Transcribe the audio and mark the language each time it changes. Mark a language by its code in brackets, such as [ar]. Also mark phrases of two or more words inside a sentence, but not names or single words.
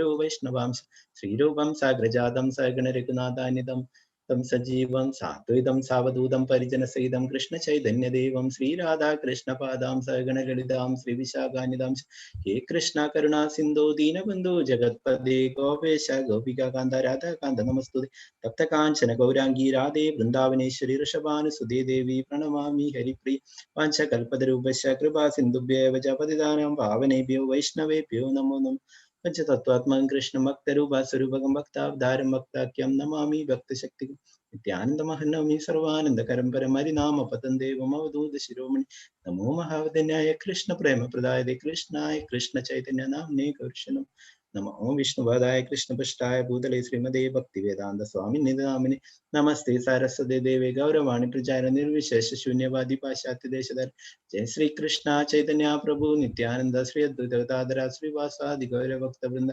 [sa] വൈഷ്ണവാംശ ശ്രീരൂപം സാഗ്രജാതം സഗണരഘുനാഥാന്വിതം തം സജീവം സാദ്വൈതം സാവധൂതം പരിജനസഹിതം കൃഷ്ണ ചൈതന്യദേവം ശ്രീരാധാകൃഷ്ണപാദാം സഗണലളിതാം ശ്രീവിശാഖാന്വിതാം ഹേ കൃഷ്ണ കരുണാ സിന്ധോ ദീനബന്ധു ജഗത്പദേ ഗോപേശ ഗോപികാന്ത രാധാകാന്ത നമസ്തുതേ തപ്തകാഞ്ചന ഗൗരാംഗീ രാധേ വൃന്ദാവനേശ്വരി ഋഷഭാനുസുതേ ദേവി പ്രണമാമി ഹരിപ്രിയ വാഞ്ചകൽപതരൂപശ്ച കൃപാ സിന്ധുഭ്യേവ ച പതിതാനാം പാവനേഭ്യോ വൈഷ്ണവേഭ്യോ നമോ നമഃ. പഞ്ചതത്വാത്മകം കൃഷ്ണം ഭക്തരൂപസ്വരൂപകം ഭക്താവതാരം ഭക്താഖ്യം നമാമി ഭക്തശക്തികം നിത്യാനന്ദമഹനമി സർവാനന്ദകരം പരമരിനാമ പതം ദേവം അവധൂത ശിരോമണി നമോ മഹാവദന്യായ കൃഷ്ണ പ്രേമപ്രദായ കൃഷ്ണായ കൃഷ്ണ ചൈതന്യ നാമ്നേ കർഷണം നമോ വിഷ്ണുപാദായ കൃഷ്ണപൃഷ്ഠായ ഭൂതലേ ശ്രീമതേ ഭക്തി വേദാന്ത സ്വാമി നിധാമിനി നമസ്തേ സാരസ്വതേ ദേവേ ഗൗരവാണി പ്രചാര നിർവിശേഷ ശൂന്യവാദി പാശ്ചാത്യ ദേശധർ ജയ ശ്രീ കൃഷ്ണ ചൈതന്യ പ്രഭു നിത്യാനന്ദ ശ്രീ അദ്വൈതഗദാധര ശ്രീവാസാദി ഗൗരഭക്തവൃന്ദ.